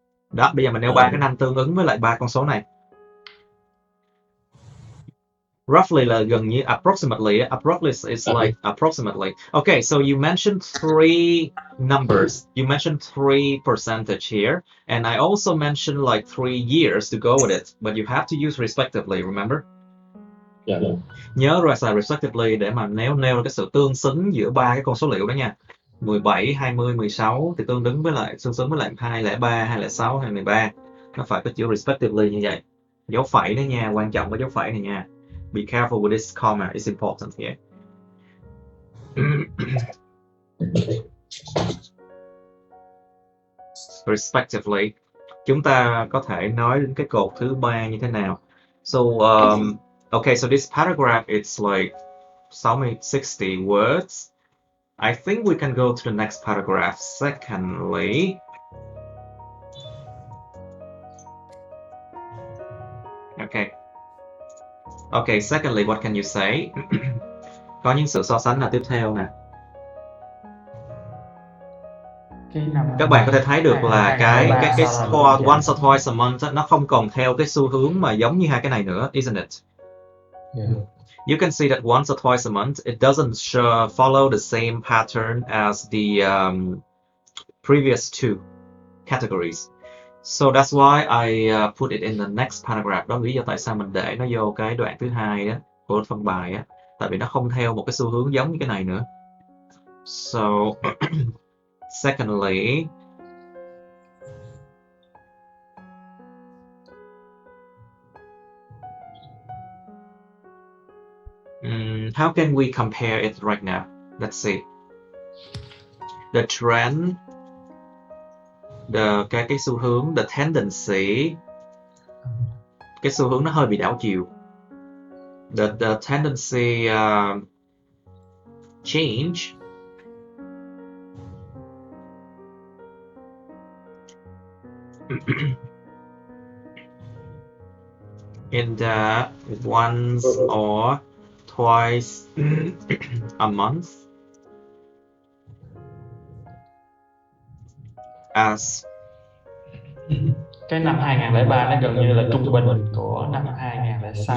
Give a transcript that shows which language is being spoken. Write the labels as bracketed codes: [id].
[vi] Đó, bây giờ mình nêu 3 cái năm tương ứng với lại 3 con số này. Roughly là gần như approximately. [en] Approximately is like approximately. Okay, so you mentioned 3 numbers. You mentioned 3% here, and I also mentioned like 3 years to go with it, but you have to use respectively, remember? Yeah. [vi] Nhớ rồi xài respectively để mà nêu ra cái sự tương xứng giữa 3 cái con số liệu đó nha. 17, 20, 16 thì tương xứng với lại 203, 206, 213. Nó phải có chữ respectively như vậy. Dấu phẩy đó nha, quan trọng có dấu phẩy này nha. [en] Be careful with this comma, it's important here. [vi] Respectively, chúng ta có thể nói đến cái cột thứ 3 như thế nào. [en] So, okay, so this paragraph it's like 60 words. I think we can go to the next paragraph. Secondly, okay, secondly, what can you say? [vi] Có những sự so sánh là tiếp theo nè. Các bạn có thể thấy được là cái score [en] once or twice a month [vi] nó không còn theo cái xu hướng mà giống như hai cái này nữa, [en] isn't it? Yeah. You can see that once or twice a month it doesn't follow the same pattern as the previous two categories. So that's why I put it in the next paragraph. [vi] Đó là lý do tại sao mình để nó vô cái đoạn thứ hai á của phần bài á, tại vì nó không theo một cái xu hướng giống như cái này nữa. So [en] Secondly, how can we compare it right now? Let's see. [vi] The trend, cái xu hướng, the tendency, cái xu hướng nó hơi bị đảo chiều. [en] The tendency change in the once or twice a month as [vi] Cái năm 2003 nó gần như là trung bình của năm 2006.